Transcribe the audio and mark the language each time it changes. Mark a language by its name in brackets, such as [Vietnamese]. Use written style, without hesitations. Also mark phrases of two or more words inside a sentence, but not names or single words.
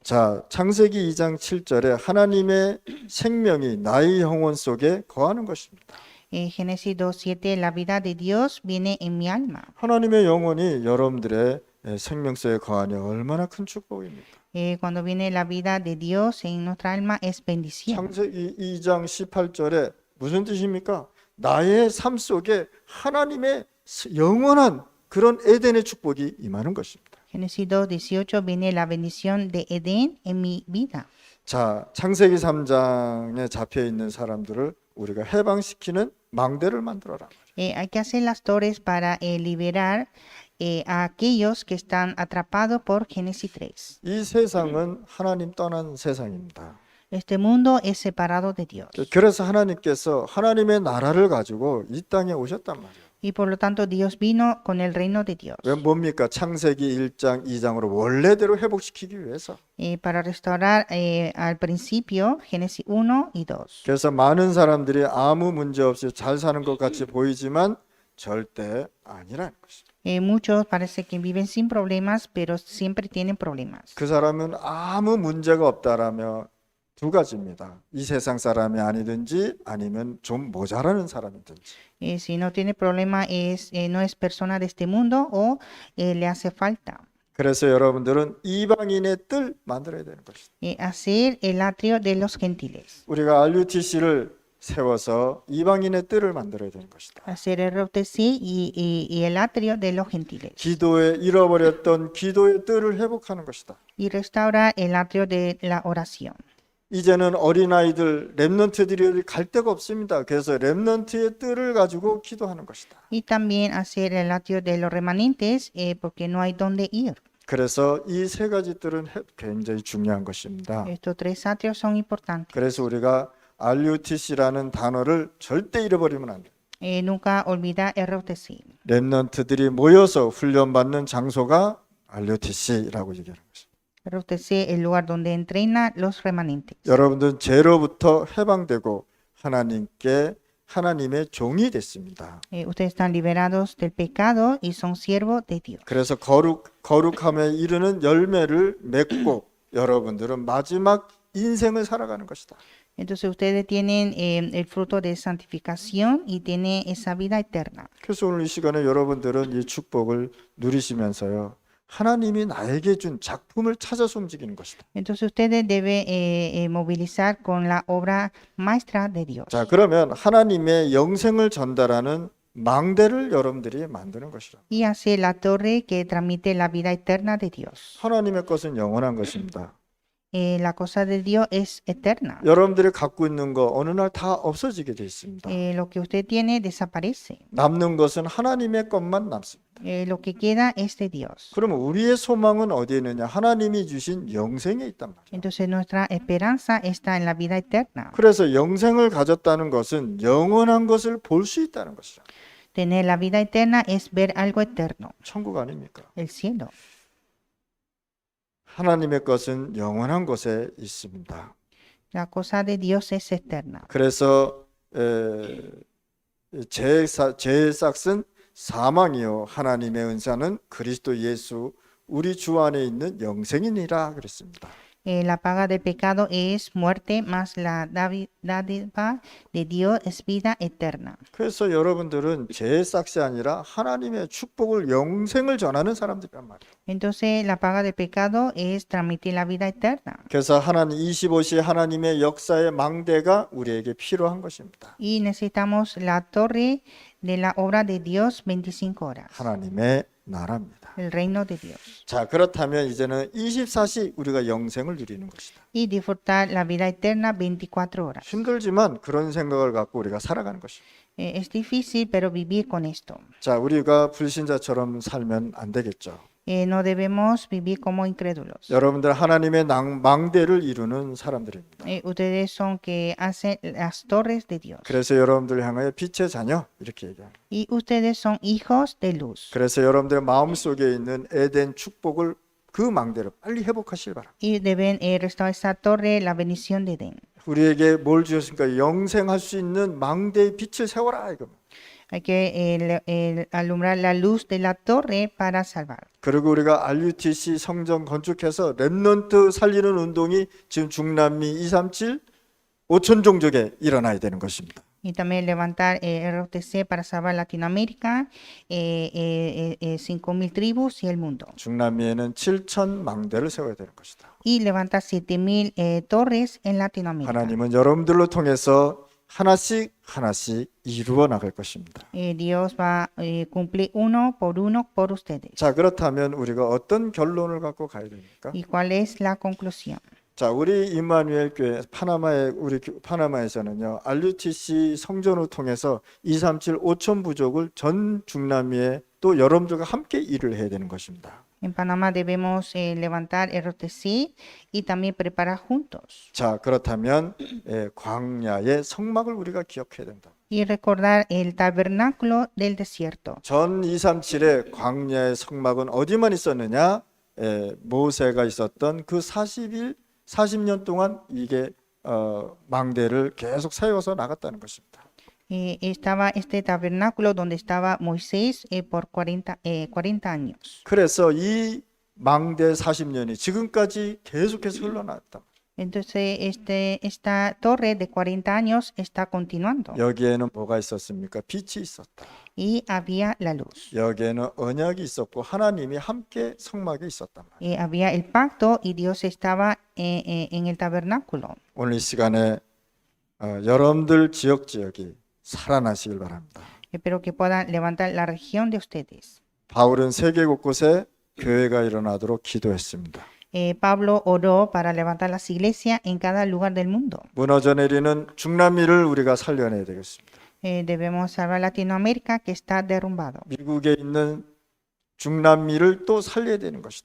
[Korean] 자, 창세기 2장 7절에 하나님의 생명이 나의 영혼 속에 거하는 것입니다. [Spanish] Génesis 2:7, la vida de Dios viene en mi alma. [Korean] 하나님의 영혼이 여러분들의 생명 속에 거하니 얼마나 큰 축복입니까? [Spanish] Cuando viene la vida de Dios en nuestra alma es bendición. [Korean] 창세기 2장 18절에 무슨 뜻입니까? 나의 삶 속에 하나님의 영원한 그런 에덴의 축복이 임하는 것입니다. [Spanish] Génesis 2:18 viene la bendición de Edén en mi vida. [Korean] 자, 창세기 3장에 잡혀 있는 사람들을 우리가 해방시키는 망대를 만들어라. [Spanish] Hay que hacer las torres para liberar a aquellos que están atrapados por Génesis 3. [Korean] 이 세상은 하나님 떠난 세상입니다. [Spanish] Este mundo es separado de Dios. [Korean] 그래서 하나님께서 하나님의 나라를 가지고 이 땅에 오셨단 말이에요. [Spanish] Y por lo tanto Dios vino con el reino de Dios. [Korean] 왜 뭡니까? 창세기 1장 2장으로 원래대로 회복시키기 위해서. [Spanish] Para restaurar al principio Génesis 1 y 2. [Korean] 그래서 많은 사람들이 아무 문제 없이 잘 사는 것 같이 보이지만 절대 아니라는 것입니다. [Spanish] Muchos parece que viven sin problemas, pero siempre tienen problemas. [Korean] 그 사람은 아무 문제가 없다라며 두 가지입니다. 이 세상 사람이 아니든지 아니면 좀 모자라는 사람이든지. [Spanish] Si no tiene problema no es persona de este mundo o le hace falta. [Korean] 그래서 여러분들은 이방인의 뜰 만들어야 되는 것이다. [Spanish] Hacer el atrio de los gentiles. [Korean] 우리가 RUTC를 세워서 이방인의 뜰을 만들어야 되는 것이다. [Spanish] Hacer el ROTC y el atrio de los gentiles. [Korean] 기도에 잃어버렸던 기도의 뜰을 회복하는 것이다. [Spanish] Y restaurar el atrio de la oración. [Korean] 이제는 어린아이들, 렘넌트들이 갈 데가 없습니다. 그래서 렘넌트의 뜰을 가지고 기도하는 것이다. [Spanish] Y también hacer el atrio de los remanentes porque no hay donde ir. [Korean] 그래서 이 세 가지 뜰은 굉장히 중요한 것입니다. [Spanish] Estos tres atrios son importantes. [Korean] 그래서 우리가 RUTC라는 단어를 절대 잃어버리면 안 돼. [Spanish] Nunca olvidar RUTC. [Korean] 렘넌트들이 모여서 훈련받는 장소가 RUTC라고 얘기하는 것입니다. [Spanish] RUTC es el lugar donde entrenan los remanentes. [Korean] 여러분들은 죄로부터 해방되고 하나님의 종이 됐습니다. [Spanish] Ustedes están liberados del pecado y son siervos de Dios. [Korean] 그래서 거룩함에 이르는 열매를 맺고 여러분들은 마지막 인생을 살아가는 것이다. [Spanish] Entonces ustedes tienen el fruto de santificación y tienen esa vida eterna. [Korean] 그래서 오늘 이 시간에 여러분들은 이 축복을 누리시면서요. 하나님이 나에게 준 작품을 찾아서 움직이는 것이다. [Spanish] Entonces ustedes deben movilizar con la obra maestra de Dios. [Korean] 자, 그러면 하나님의 영생을 전달하는 망대를 여러분들이 만드는 것이라. [Spanish] Y hacer la torre que transmite la vida eterna de Dios. [Korean] 하나님의 것은 영원한 것입니다. [Spanish] La cosa de Dios es eterna. [Korean] 여러분들이 갖고 있는 거 어느 날 다 없어지게 돼 있습니다. [Spanish] Lo que usted tiene desaparece. [Korean] 남는 것은 하나님의 것만 남습니다. [Spanish] Lo que queda es de Dios. [Korean] 그러면 우리의 소망은 어디에 있느냐? 하나님이 주신 영생에 있단 말이에요. [Spanish] Entonces nuestra esperanza está en la vida eterna. [Korean] 그래서 영생을 가졌다는 것은 영원한 것을 볼 수 있다는 것이라. [Spanish] Tener la vida eterna es ver algo eterno, [Korean] 천국 아닙니까? [Spanish] el cielo. [Korean] 하나님의 것은 영원한 곳에 있습니다. [Spanish] La cosa de Dios es eterna. [Korean] 그래서 죄의 싹은 사망이요 하나님의 은사는 그리스도 예수 우리 주 안에 있는 영생이니라 그랬습니다. [Spanish] La paga del pecado es muerte, mas la dádiva de Dios es vida eterna. [Korean] 그래서 여러분들은 죄의 싹이 아니라 하나님의 축복을 영생을 전하는 사람들이란 말이에요. [Spanish] Entonces la paga del pecado es transmitir la vida eterna. [Korean] 그래서 하나님 25시 하나님의 역사의 망대가 우리에게 필요한 것입니다. [Spanish] Y necesitamos la torre de la obra de Dios 25 horas. [Korean] 하나님의 나라입니다. [Spanish] El reino de Dios. [Korean] 자, 그렇다면 이제는 24시 우리가 영생을 누리는 것이다. [Spanish] Y disfrutar la vida eterna 24 horas. [Korean] 힘들지만 그런 생각을 갖고 우리가 살아가는 것입니다. [Spanish] Es difícil, pero vivir con esto. [Korean] 자, 우리가 불신자처럼 살면 안 되겠죠. [Spanish] No debemos vivir como incrédulos. [Korean] 여러분들 하나님의 망대를 이루는 사람들입니다. [Spanish] Ustedes son que hacen las torres de Dios. [Korean] 그래서 여러분들 향하여 빛의 자녀 이렇게 얘기합니다. [Spanish] Y ustedes son hijos de luz. [Korean] 그래서 여러분들 마음속에 있는 에덴 축복을 그 망대를 빨리 회복하시길 바랍니다. [Spanish] Y deben restaurar esa torre, la bendición de Edén. [Korean] 우리에게 뭘 주셨습니까? 영생할 수 있는 망대의 빛을 세워라 이거. [Spanish] Hay que alumbrar la luz de la torre para salvar. [Korean] 그리고 우리가 RUTC 성전 건축해서 렘넌트 살리는 운동이 지금 중남미 237 5천 종족에 일어나야 되는 것입니다. [Spanish] Y también levantar ROTC para salvar Latinoamérica, 5,000 tribus y el mundo. [Korean] 중남미에는 7천 망대를 세워야 되는 것이다. [Spanish] Y levantar 7,000 torres en Latinoamérica. [Korean] 하나님은 여러분들로 통해서 하나씩 이루어 나갈 것입니다. [Spanish] Dios va a cumplir uno por ustedes. [Korean] 자, 그렇다면 우리가 어떤 결론을 갖고 가야 됩니까? [Spanish] ¿Y cuál es la conclusión? [Korean] 자, 우리 임마누엘 교회 파나마에서는요. RUTC 성전을 통해서 237 5천 부족을 전 중남미에 또 여러분들과 함께 일을 해야 되는 것입니다. [Spanish] En Panamá debemos levantar ROTC y también preparar juntos. [Korean] 자, 그렇다면 광야의 성막을 우리가 기억해야 된다. [Spanish] Y recordar el tabernáculo del desierto. [Korean] 전 237의 광야의 성막은 어디만 있었느냐? 모세가 있었던 그 40년 동안 이게 망대를 계속 세워서 나갔다는 것입니다. [Spanish] Estaba este tabernáculo donde estaba Moisés por 40 años. [Korean] 그래서 이 망대 40년이 지금까지 계속해서 흘러나왔다. [Spanish] Entonces esta torre de 40 años está continuando. [Korean] 여기에는 뭐가 있었습니까? 빛이 있었다. [Spanish] Y había la luz. [Korean] 여기에는 언약이 있었고 하나님이 함께 성막에 있었단 말이에요. [Spanish] Había el pacto y Dios estaba en el tabernáculo. [Korean] 오늘 이 시간에 여러분들 지역이 살아나시길 바랍니다. [Spanish] Espero que puedan levantar la región de ustedes. [Korean] 바울은 세계 곳곳에 교회가 일어나도록 기도했습니다. [Spanish] Pablo oró para levantar las iglesias en cada lugar del mundo. [Korean] 무너져 내리는 중남미를 우리가 살려내야 되겠습니다. [Spanish] Debemos salvar Latinoamérica que está derrumbado [Korean] 미국에 있는 중남미를 또 살려야 되는 것이다.